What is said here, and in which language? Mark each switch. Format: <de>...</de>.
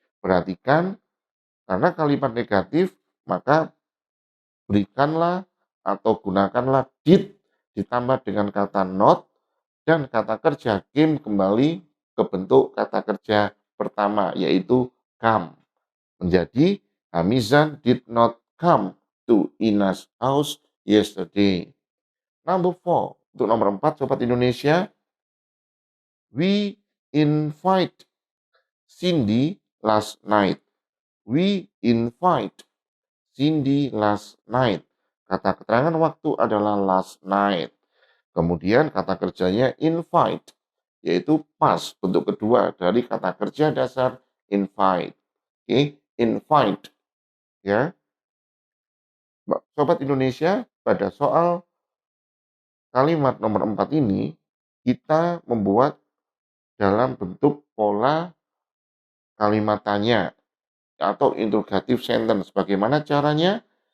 <id>Perhatikan, karena kalimat negatif, maka berikanlah atau gunakanlah did ditambah dengan kata not dan kata kerja came kembali ke bentuk kata kerja pertama, yaitu come. Menjadi</id> <en>Hamizan did not come to Ina's house yesterday. Number 4.</en> <id>Untuk nomor 4, Sobat Indonesia,</id> <en>we invite Cindy last night. We invite Cindy last night.</en> <id>Kata keterangan waktu adalah last night. Kemudian kata kerjanya invite, yaitu pas, bentuk kedua dari kata kerja dasar invite. Oke, invite. Ya, Sobat Indonesia, pada soal kalimat nomor 4 ini, kita membuat dalam bentuk pola kalimat tanya atau interrogative sentence. Bagaimana caranya?</id>